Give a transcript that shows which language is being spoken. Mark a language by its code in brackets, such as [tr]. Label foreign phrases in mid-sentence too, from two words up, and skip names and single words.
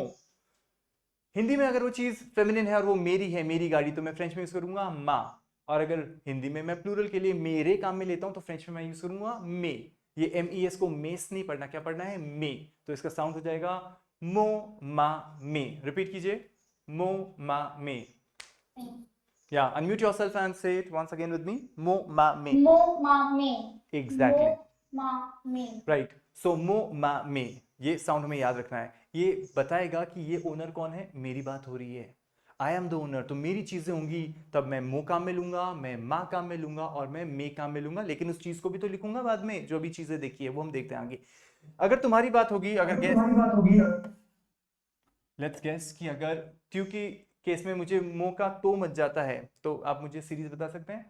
[hi] हिंदी में अगर वो चीज फेमिनिन है और वो मेरी है, मेरी गाड़ी, तो मैं फ्रेंच में यूज करूंगा मा। और अगर हिंदी में मैं प्लूरल के लिए मेरे काम में लेता हूं तो फ्रेंच में मैं यूज करूंगा मे। ये MES को मेस नहीं पढ़ना, क्या पढ़ना है? मे। तो इसका साउंड हो जाएगा मो, मा, मे। रिपीट कीजिए, मो, मा, मे। [en] Yeah, unmute yourself and say it once again with me. [fr] Mo, ma, me. Mo, ma, me. [en] Exactly. [fr] Mo, ma, me. [en] Right. So [fr] mo, ma, me. [hi] ये साउंड हमें याद रखना है। ये बताएगा कि ये ओनर कौन है, मेरी बात हो रही है। [en] I am the owner, [hi] तो मेरी चीजें होंगी, तब मैं मो काम में लूंगा, मैं मा काम में लूंगा और मैं मे काम में लूंगा, लेकिन उस चीज को भी तो लिखूंगा बाद में। जो भी चीजें देखी है वो हम देखते हैं आगे। अगर तुम्हारी बात होगी, अगर [en] let's guess [hi] कि अगर क्योंकि केस में मुझे मो का तो मच जाता है, तो आप मुझे सीरीज बता सकते हैं?